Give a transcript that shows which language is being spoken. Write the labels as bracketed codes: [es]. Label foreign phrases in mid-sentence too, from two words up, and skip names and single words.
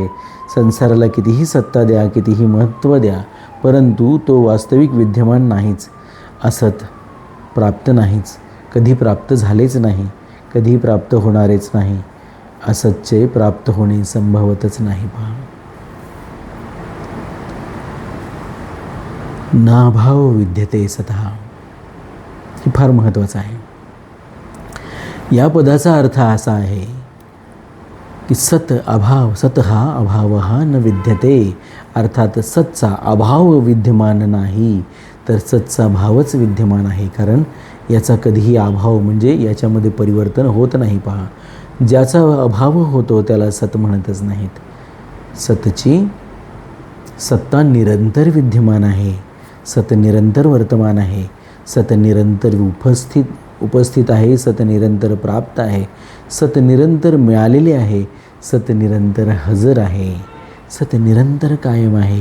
[mr] संसाराला कितीही सत्ता द्या, कितीही महत्त्व द्या, परंतु तो वास्तविक विद्यमान नाहीच. असत प्राप्त नाहीच, कधी प्राप्त झालेच नाही, कधी प्राप्त होणारेच नाही. असतचे प्राप्त होणे संभवतच नाही. पहा, [sa] नाभाव विद्यते सतः, [mr] हे फार महत्त्वाचं आहे. या पदाचा अर्थ असा आहे की सत अभाव, सत हा अभाव हा न विद्यते. अर्थात सतचा अभाव विद्यमान नाही, तर सतचा भावच विद्यमान आहे. कारण याचा कधीही अभाव म्हणजे याच्यामध्ये परिवर्तन होत नाही. पहा, ज्याचा अभाव होतो त्याला सत म्हणतच नाहीत. सतची सत्ता निरंतर विद्यमान आहे, सत निरंतर वर्तमान आहे, सत निरंतर उपस्थित आहे, सत निरंतर प्राप्त आहे, सत निरंतर मिळालेले आहे, सत निरंतर हजर आहे, सत निरंतर कायम आहे.